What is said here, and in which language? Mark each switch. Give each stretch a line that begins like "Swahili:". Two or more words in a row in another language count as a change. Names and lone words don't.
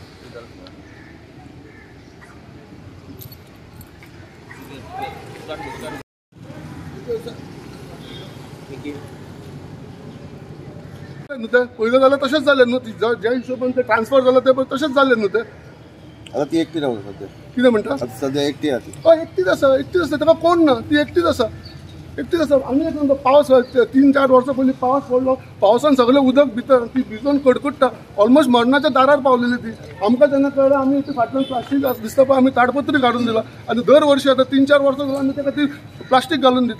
Marathi: पहिलं झालं तसेच झाले न्हू, ज्या हिशोबाने ते ट्रान्सफर झालं ते पण तसेच झाले न्हू. ते आता ती एकटी राहू सध्या
Konkani: कितें म्हणटा सध्या एकटी आती एकटीच आसा ताका कोण ना, ती एकटीच आसा. आमी एक म्हणटा पावस 3-4 वर्सां पयलीं पावस पडलो, पावसान सगळें उदक भितर, ती भिजून कडकडटा ऑलमोस्ट मरणाच्या दारार पावलेली ती. आमकां जेन्ना कळ्ळें आमी ती फाटल्यान प्लास्टीक दिसता पळय आमी ताडपत्री काडून दिला आनी दर वर्षी आतां 3-4 वर्सां जाल्यार आमी ताका ती प्लास्टीक घालून दिता.